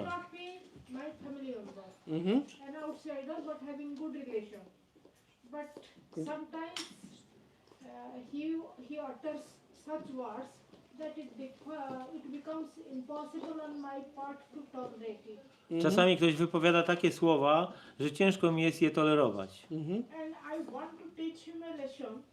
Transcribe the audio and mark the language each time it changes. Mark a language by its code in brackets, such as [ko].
[en] not be my family member, an outsider, but having good relation. But sometimes he utters such words that it becomes impossible on my part to tolerate it. [pl] Czasami ktoś wypowiada takie słowa, że ciężko mi jest je tolerować. [en] And I want to teach him a lesson.